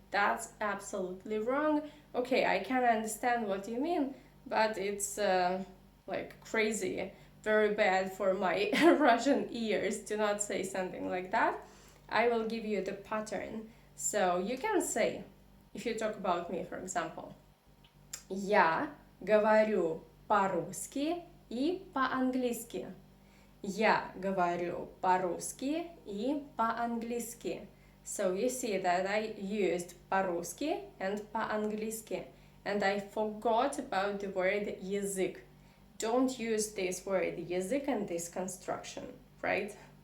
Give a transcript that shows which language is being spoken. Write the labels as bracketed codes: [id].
[en] That's absolutely wrong. Okay, I can understand what you mean, but it's like crazy, very bad for my Russian ears to not say something like that. I will give you the pattern. So you can say, if you talk about me, for example, [ru] я говорю по-русски и по-английски. Я говорю по-русски и по-английски. [en] So you see that I used по-русски and по-английски, and I forgot about the word язык. Don't use this word язык and this construction, right?